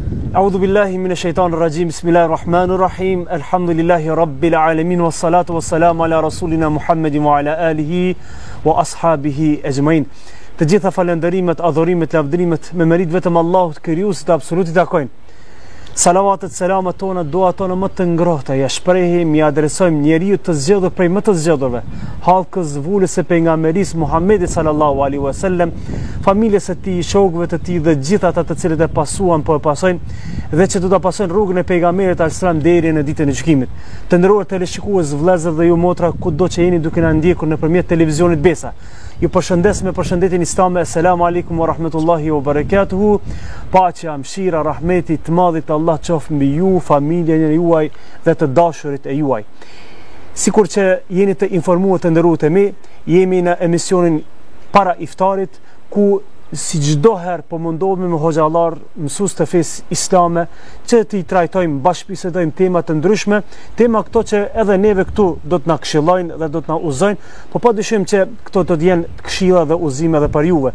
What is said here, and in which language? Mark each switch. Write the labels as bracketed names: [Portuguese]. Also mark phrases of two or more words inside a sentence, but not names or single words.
[Arabic] أعوذ بالله من الشيطان الرجيم بسم الله الرحمن الرحيم الحمد لله رب العالمين والصلاة والسلام على رسولنا محمد وعلى آله وأصحابه أجمعين. [Albanian] Të gjitha falënderimet, adhurimet, lavdërimet me merit vetëm Allahut krijuesit të absolutit takojnë. Salavatet, selamet tona, duat tona më të ngrohta ja shprehim, ja adresojmë njeriu të zgjedhur prej më të zgjedhurve, halkës vulës së pejgamberisë Muhamedit [Arabic] صلى الله عليه وسلم, [Albanian] familjes së tij, shokëve të tij dhe gjithë ata të cilët e pasuan po e pasojnë dhe që do ta pasojnë rrugën e pejgamberit sallallahu deri në ditën e gjykimit. Të nderuar teleshikues, vëllezër dhe ju motra, kudo që jeni duke na ndjekur nëpërmjet televizionit Besa. Ju përshëndes me përshëndetjen islame. [Arabic] السلام عليكم ورحمة الله وبركاته. [Albanian] Paqja, mëshira, rahmeti të madhit Allah qoftë mbi ju, familjen e juaj dhe të dashurit e juaj. Sikur që jeni të informuar të nderuar me, jemi në emisionin para iftarit ku si çdo herë po mundohemi me hoxhallar, mësues të fesë islame që t'i trajtojmë, bashkëbisedojmë tema të ndryshme, tema këto që edhe neve këtu do të na këshillojnë dhe do të na uzojnë, por padyshim që këto do të jenë këshilla dhe uzime edhe për juve.